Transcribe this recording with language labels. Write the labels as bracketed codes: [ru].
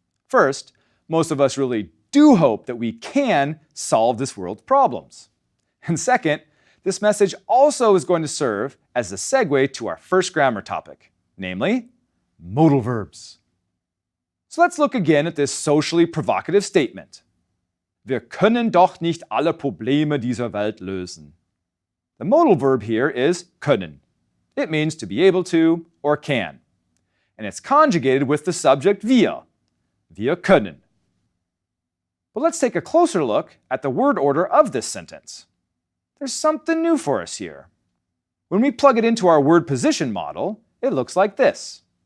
[en] First, most of us really do hope that we can solve this world's problems. And second, this message also is going to serve as a segue to our first grammar topic, namely, modal verbs. So let's look again at this socially provocative statement. [de] Wir können doch nicht alle Probleme dieser Welt lösen. [en] The modal verb here is können. It means to be able to or can. And it's conjugated with the subject wir. Wir können. But let's take a closer look at the word order of this sentence. There's something new for us here. When we plug it into our word position model, it looks like this.